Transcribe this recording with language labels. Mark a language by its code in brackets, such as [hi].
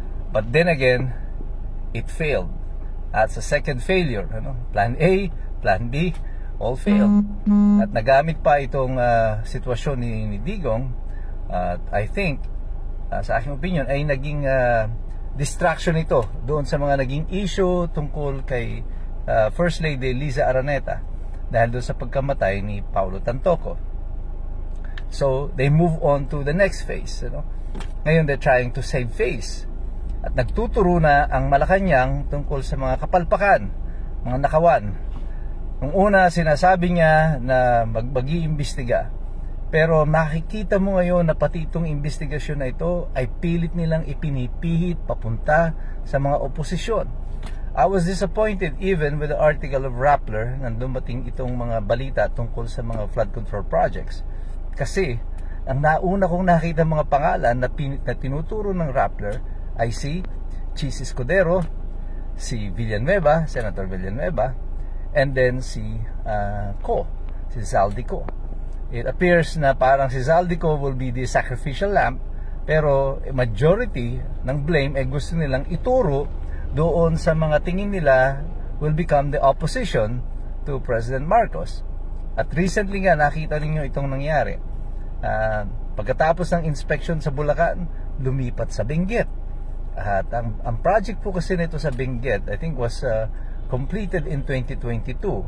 [en] But then again, it failed. [tl] At sa [en] second failure, Plan A, Plan B, all failed. [tl] At nagamit pa itong sitwasyon ni Digong, [en] I think, [tl] sa aking opinion, ay naging distraction ito doon sa mga naging issue tungkol kay First Lady Liza Araneta dahil doon sa pagkamatay ni Paulo Tantoco. [en] So, they move on to the next phase. [tl] Ngayon, [en] they're trying to save face. [tl] At nagtuturo na ang Malacanang tungkol sa mga kapalpakan, mga nakawan. Nung una, sinasabi niya na mag-iimbestiga. Pero makikita mo ngayon na pati itong investigasyon na ito ay pilit nilang ipinipihit papunta sa mga oposisyon. [en] I was disappointed even with the article of Rappler [tl] nang dumating itong mga balita tungkol sa mga [en] flood control projects. [tl] Kasi ang nauna kong nakita mga pangalan na tinuturo ng Rappler ay si Chis Escudero, si Villanueva, Senator Villanueva, [en] and then [tl] si si Zaldico. [en] It appears [tl] na parang [en] si Zaldico will be the sacrificial lamb, pero majority ng blame [tl] ay gusto nilang ituro doon sa mga tingin nila [en] will become the opposition to President Marcos. [tl] At recently nga nakita ninyo itong nangyari. Pagkatapos ng inspection sa Bulacan, lumipat sa Benguet. At ang project po kasi nito sa Benguet, [en] I think was completed in 2022.